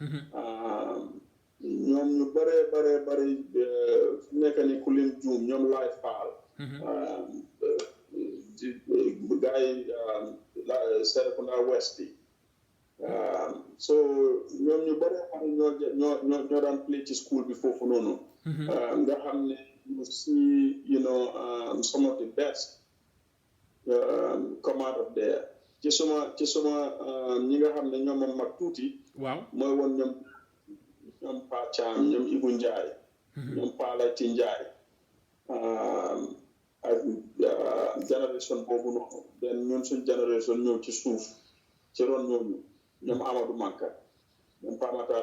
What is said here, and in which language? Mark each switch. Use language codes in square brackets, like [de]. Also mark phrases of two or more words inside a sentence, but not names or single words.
[wo] ñoom ñu bare fu nekk ni ku lim juum ñoom Laay Faal gars yi Serekunda West yi so ñoom ñu bare xam ñoo daan play ci school bi foofu noonu nga xam ne [en] you see some of the best come out of there [wo] ci suma ñi nga xam ne ñoom a mag tuuti waaw mooy woon ñoom Pa Thiam ñoom Ibu Ndiaye ñoom Pa Layti Ndiaye ak génération boobu noonu den ñun suñ génération ñëw ci suuf ci ron ñooñu ñoom Amadou Manka ñoom Pa Matar